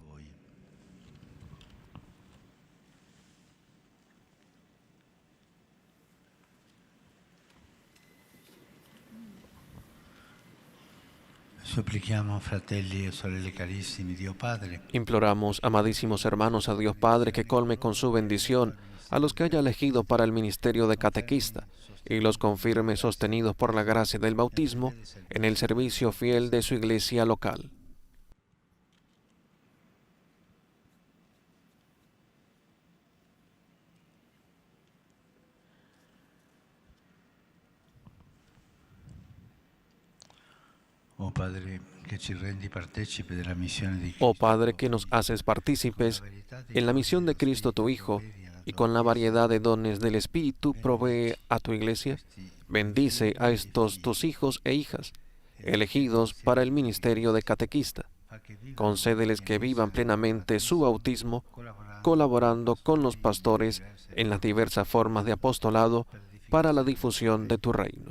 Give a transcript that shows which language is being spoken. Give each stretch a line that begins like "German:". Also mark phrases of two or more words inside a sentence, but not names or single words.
Italian: Supplichiamo, fratelli e sorelle carissimi, Dio Padre,
Spanish: Imploramos, amadísimos hermanos, a Dios Padre que colme con su bendición a los que haya elegido para el ministerio de catequista y los confirme sostenidos por la gracia del bautismo en el servicio fiel de su iglesia local.
Italian: oh Padre, che ci rendi partecipi della missione di Oh Cristo.
Spanish: Padre, que nos haces partícipes en la misión de Cristo tu Hijo, y con la variedad de dones del Espíritu provee a tu iglesia, bendice a estos tus hijos e hijas, elegidos para el ministerio de catequista. Concédeles que vivan plenamente su bautismo, colaborando con los pastores en las diversas formas de apostolado para la difusión de tu reino.